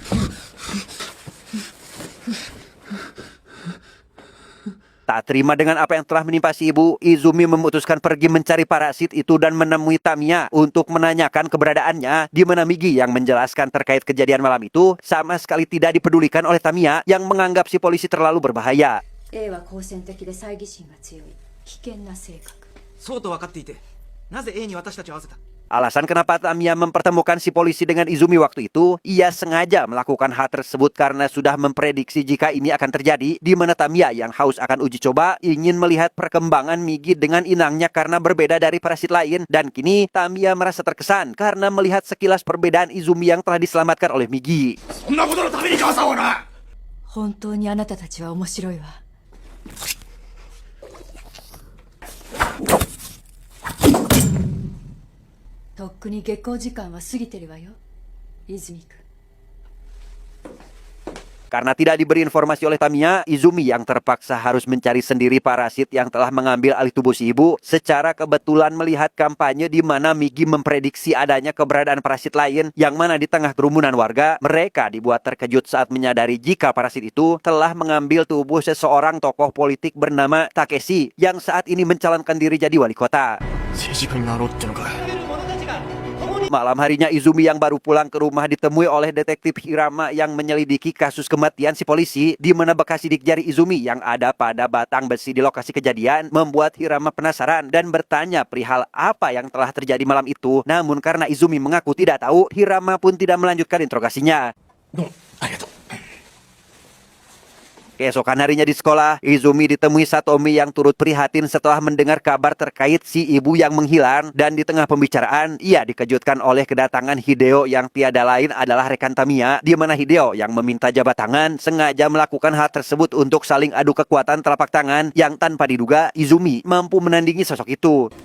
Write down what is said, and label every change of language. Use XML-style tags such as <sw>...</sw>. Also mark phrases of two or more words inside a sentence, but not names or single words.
<id>Tak terima dengan apa yang telah menimpa si ibu, Izumi memutuskan pergi mencari parasit itu dan menemui Tamiya untuk menanyakan keberadaannya, di mana Migi yang menjelaskan terkait kejadian malam itu sama sekali tidak dipedulikan oleh Tamiya yang menganggap si polisi terlalu berbahaya.</id> <ja>そうと分かっていてなぜ A に私たちを会わせた</ja> <id>Alasan kenapa Tamiya mempertemukan si polisi dengan Izumi waktu itu, ia sengaja melakukan hal tersebut karena sudah memprediksi jika ini akan terjadi, di mana Tamiya yang haus akan uji coba ingin melihat perkembangan Migi dengan inangnya karena berbeda dari parasit lain, dan kini Tamiya merasa terkesan karena melihat sekilas perbedaan Izumi yang telah diselamatkan oleh Migi.</id> <ja>そんなことのために母さんをな。本当にあなたたちは面白いわ。とっくに下校時間は過ぎてるわよ、泉君。</ja> <id>Karena tidak diberi informasi oleh Tamiya, Izumi yang terpaksa harus mencari sendiri parasit yang telah mengambil alih tubuh si ibu. Secara kebetulan melihat kampanye di mana Migi memprediksi adanya keberadaan parasit lain yang mana di tengah kerumunan warga, mereka dibuat terkejut saat menyadari jika parasit itu telah mengambil tubuh seseorang tokoh politik bernama Takeshi yang saat ini mencalonkan diri jadi wali kota.</id> <ja>政治家になろうってのか。</ja> <id>Malam harinya Izumi yang baru pulang ke rumah ditemui oleh detektif Hirama yang menyelidiki kasus kematian si polisi, di mana bekas sidik jari Izumi yang ada pada batang besi di lokasi kejadian membuat Hirama penasaran dan bertanya perihal apa yang telah terjadi malam itu. Namun karena Izumi mengaku tidak tahu, Hirama pun tidak melanjutkan interogasinya.</id> <ja>どうもありがとう。</ja> <id>Keesokan harinya di sekolah, Izumi ditemui Satomi yang turut prihatin setelah mendengar kabar terkait si ibu yang menghilang, dan di tengah pembicaraan, ia dikejutkan oleh kedatangan Hideo yang tiada lain adalah rekan Tamiya, di mana Hideo yang meminta jabat tangan sengaja melakukan hal tersebut untuk saling adu kekuatan telapak tangan yang tanpa diduga Izumi mampu menandingi sosok itu.</id>